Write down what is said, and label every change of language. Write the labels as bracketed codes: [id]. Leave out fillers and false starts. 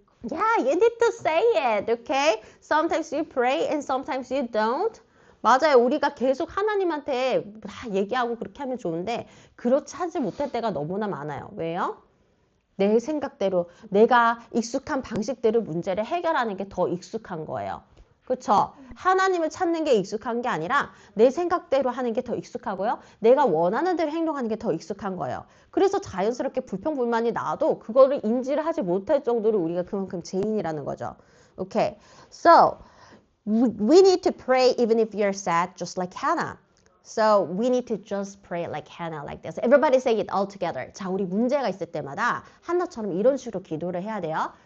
[en] Yeah, you need to say it, okay? Sometimes you pray and sometimes you don't. [ko] 맞아요. 우리가 계속 하나님한테 다 얘기하고 그렇게 하면 좋은데 그렇지 하지 못할 때가 너무나 많아요. 왜요? 내 생각대로 내가 익숙한 방식대로 문제를 해결하는 게 더 익숙한 거예요. 그렇죠? 하나님을 찾는 게 익숙한 게 아니라 내 생각대로 하는 게 더 익숙하고요. 내가 원하는 대로 행동하는 게 더 익숙한 거예요. 그래서 자연스럽게 불평불만이 나와도 그거를 인지를 하지 못할 정도로 우리가 그만큼 죄인이라는 거죠. [en] Okay, so we need to pray even if you're sad, just like Hannah. So we need to just pray like Hannah, like this. Everybody say it all together. [ko] 자, 우리 문제가 있을 때마다 한나처럼 이런 식으로 기도를 해야 돼요.